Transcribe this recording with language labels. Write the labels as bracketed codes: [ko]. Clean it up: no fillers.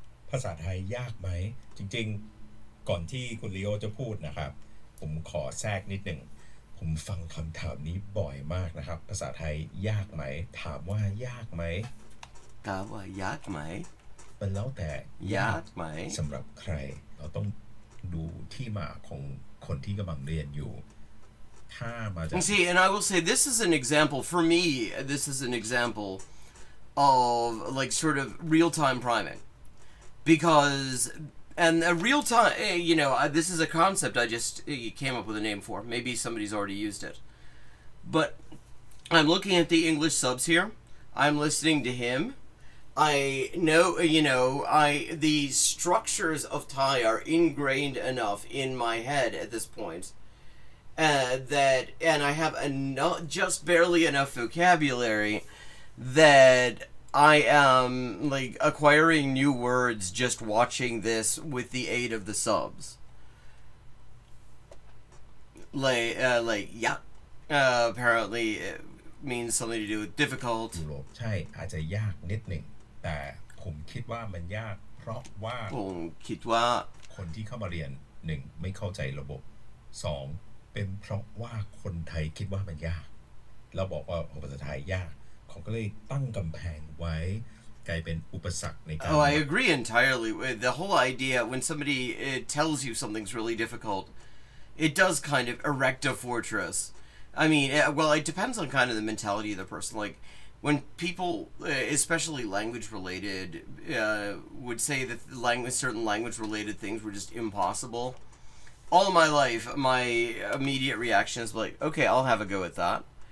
[th] ภาษาไทยยากไหมจริงๆก่อนที่คุณลีโอจะพูดนะครับผมขอแทรกนิดหนึ่งผมฟังคำถามนี้บ่อยมากนะครับภาษาไทยยากไหมถามว่ายากไหม ถามว่ายากไหม มันแล้วแต่ ยากไหม สำหรับใครเราต้องดูที่มาของคนที่กำลังเรียนอยู่ถ้ามาจาก [en] See, and I will say this is an example for me. This is an example of like sort of real-time priming, because and a real-time, you know, this is a concept I just came up with a name for. Maybe somebody's already used it, but I'm looking at the English subs here. I'm listening to him. I know, you know, the structures of Thai are ingrained enough in my head at this point that, and I have just barely enough vocabulary that I am like acquiring new words just watching this with the aid of the subs. Like yeah, apparently it means something to do with difficult. [th] ยุโรปใช่อาจจะยากนิดหนึ่งแต่ผมคิดว่ามันยากเพราะว่า ผมคิดว่า คนที่เข้ามาเรียน1ไม่เข้าใจระบบ2 เป็นเพราะว่าคนไทยคิดว่ามันยากเราบอกว่าภาษาไทยยากเขาก็เลยตั้งกำแพงไว้กลายเป็นอุปสรรคในการ [en] Oh, I agree entirely. The whole idea, when somebody tells you something's really difficult, it does kind of erect a fortress. I mean, well, it depends on kind of the mentality of the person. Like, when people, especially language-related, would say that certain language-related things were just impossible, all of my life, my immediate reaction is like, okay, I'll have a go at that.